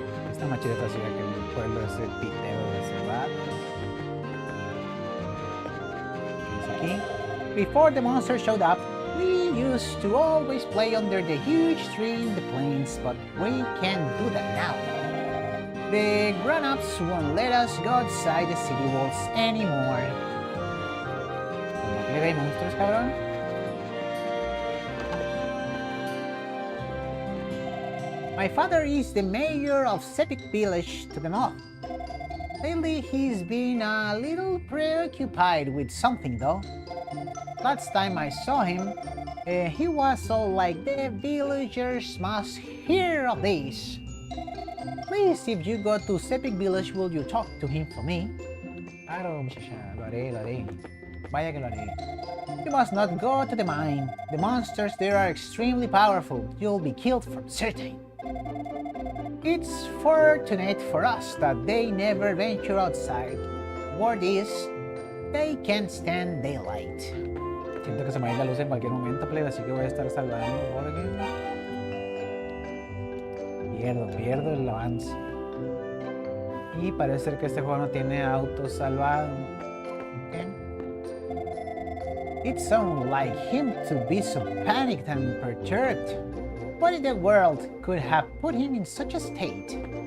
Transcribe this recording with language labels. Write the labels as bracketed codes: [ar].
[es] Esta macheta así que el pueblo ese piteo de ese vato. ¿Qué dice aquí? [en] Before the monster showed up, we used to always play under the huge tree in the plains, but we can't do that now. The grown-ups won't let us go outside the city walls anymore. [es] ¿Cómo que hay monstruos, cabrón? [en] My father is the mayor of Sepik village to the north. Lately he's been a little preoccupied with something though. Last time I saw him, he was all like, the villagers must hear of this. Please, if you go to Sepik village, will you talk to him for me? [es] Claro, muchacha, lo haré. Vaya que lo haré. [en] You must not go to the mine. The monsters there are extremely powerful. You'll be killed for certain. It's fortunate for us that they never venture outside. Word is, they can't stand daylight. [es] Siento que se me va a ir la luz en cualquier momento, plebe, así que voy a estar salvando porque pierdo el avance. Y parece ser que este juego no tiene auto salvado. [en] Okay. It sounds like him to be so panicked and perturbed. What in the world could have put him in such a state?